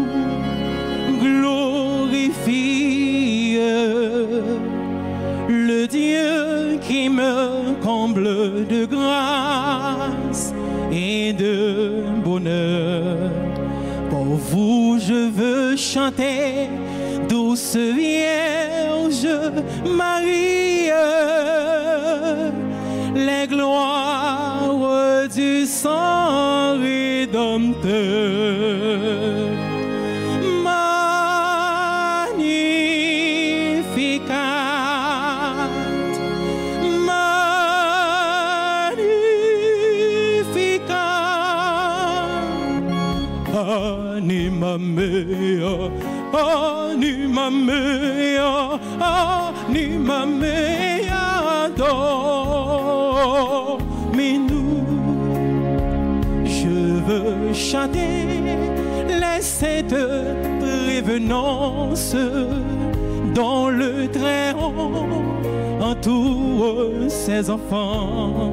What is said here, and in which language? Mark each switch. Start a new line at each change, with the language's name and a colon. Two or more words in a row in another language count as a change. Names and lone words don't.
French: glorifie le Dieu qui me comble de grâce et de bonheur. Pour vous je veux chanter, douce Vierge Marie, les gloires du sang rédempteur.
Latin: Magnificat, magnificat, anima mea, anima mea, anima mea,
French: adore-nous. Je veux chanter les saintes prévenances dont le Très-Haut entoure ses enfants.